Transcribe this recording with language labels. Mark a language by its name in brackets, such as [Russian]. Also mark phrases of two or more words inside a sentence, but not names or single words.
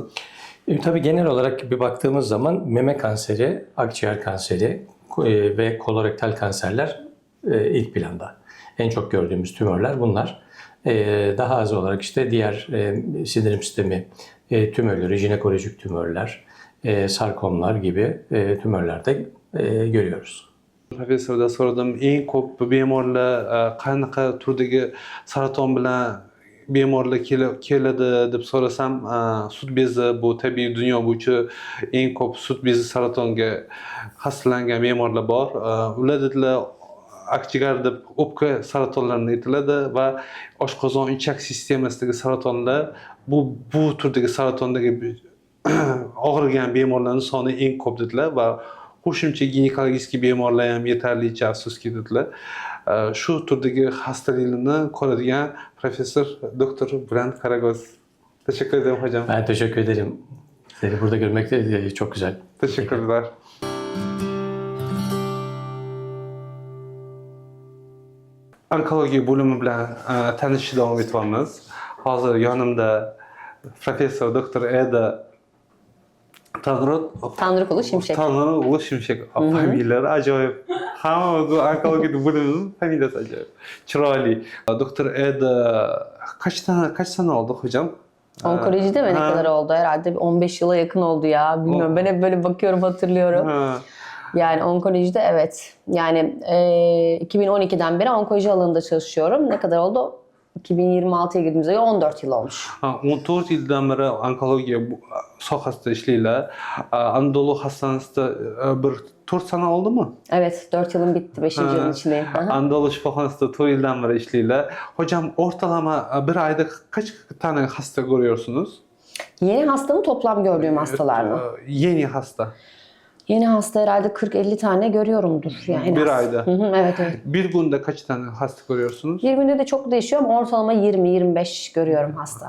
[Turkish] Tabii genel olarak bir baktığımız zaman meme kanseri, akciğer kanseri ve kolorektal kanserler ilk planda. En çok gördüğümüz tümörler bunlar. Daha az olarak işte diğer sindirim sistemi tümörleri, jinekolojik tümörler, sarkomlar gibi tümörlerde görüyoruz. [Uzbek] Professorda so'radim, eng ko'p bemorlar qanaqa turdagi saraton bilan bemorlar keladi deb so'rasam, sut bezi bu tabiiy dunyo bo'yicha eng ko'p sut bezi saratonga xastalangan bemorlar bor. Ular dedilar akjigar deb o'pka saratonlarini aytiladi va oshqozon ichak sistemasidagi saratonlar bu turdagi saratondagi og'rigan bemorlarning soni eng ko'p dedilar va qo'shimcha ginekologik bemorlar ham yetarlicha afsuski dedilar. Shu turdagi xastaliklarni ko'radigan professor doktor Bülent Karagöz. [Turkish] Teşekkür ederim hocam. Ben teşekkür ederim. Seni burada görmek de çok güzel. Teşekkürler. [Uzbek] Onkologiya bo'limi bilan tanishishni davom etyapmiz. Hozir yonimda professor doktor Eda Tanrıkulu Şimşek. Tanrıkulu Şimşek. Familiyalar ajoyib. Hamma onkologiya bo'limining familiyasi ajoyib. Chiroyli. [Turkish] Doktor Eda kaç sene oldu hocam? Onkolojide mi ne kadar oldu? Herhalde 15 yıla yakın oldu ya. Bilmiyorum. Ben hep böyle bakıyorum, hatırlıyorum. Yani onkolojide evet. Yani 2012'den beri onkoloji alanında çalışıyorum. Ne kadar oldu? 2026'ya girdiğimizde 14 yıl olmuş. 14 yıldan beri [Uzbek] onkologiya sohasida ishlaylar. [Turkish] Anadolu hastanesida bir 4 sene oldu mu? Evet, 4 yılım bitti. 5. yılın içindeyim. [Uzbek] Anadolu shifoxonasida 4 yildan beri ishlaylar. [Turkish] Hocam ortalama bir ayda kaç tane hasta görüyorsunuz? Yeni hasta mı, toplam gördüğüm hastalar mı? Yeni hasta. Yeni hasta herhalde 40-50 tane görüyorumdur. Yani bir ayda. Evet, evet. Bir günde kaç tane hasta görüyorsunuz? Bir günde de çok değişiyor ama ortalama 20-25 görüyorum hasta.